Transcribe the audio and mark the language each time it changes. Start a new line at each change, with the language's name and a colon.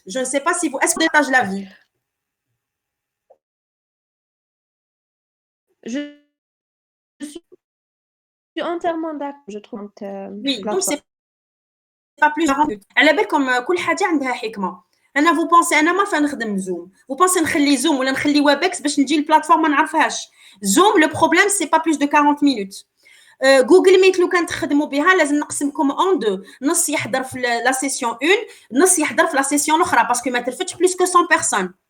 French: Je ne sais pas si vous, est-ce que vous partagez l'avis? Je suis entièrement d'accord, je trouve. Oui, donc c'est pas plus. Elle est belle comme
Arabic: كل حاجة عندها حكمة. أنا
French: vous pensez
Arabic: أنا ما فنخدم زوم. Vous pensez نخلي زوم ولا نخلي ويبكس باش نجي البلاتفورم ما نعرفهاش.
French: Zoom, le problème, c'est pas plus de 40 minutes.
Arabic: Google Meet, لو كان تخدموا بها لازم نقسمكم
French: en deux.
Arabic: نص يحضر في la session 1, نص يحضر في la session الأخرى parce que ما تلفتش
French: plus que 100 personnes.